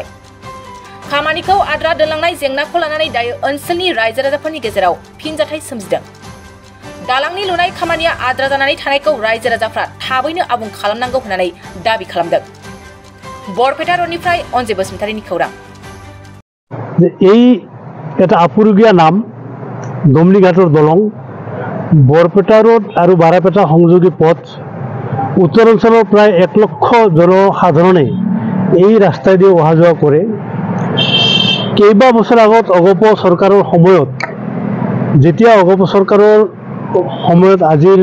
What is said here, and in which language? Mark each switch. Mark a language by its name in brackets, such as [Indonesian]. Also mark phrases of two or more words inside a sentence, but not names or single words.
[Bodo] खामानिखौ आद्रा दोनलांनाय जेंनाखौ लानानै दायो ओनसोलनि रायजो राजाफोरनि गेजेराव फिनजाथाय सोमजिदों। दालांनि लुनाय खामानिया आद्रा जानानै थानायखौ रायजो राजाफ्रा थाबैनो आबुं खालामनांगौ होननानै दाबि खालामदों। बरपेटा रडनिफ्राय अनजे बसुमतारीनि खौरां। [Assamese] এই এটা আপুৰুগীয়া নাম দমলিঘাটৰ দলং বৰপেটা ৰোড আৰু বাৰাপেটা সংযোগী পথ উত্তৰ অঞ্চলৰ প্ৰায় 1 লক্ষ জনসাধাৰণে এই ৰাস্তাইদি অহা যোৱা কৰে। কেইবা বছৰ আগত অগপ চৰকাৰৰ সময়ত যেতিয়া অগপ চৰকাৰৰ সময়ত আজিৰ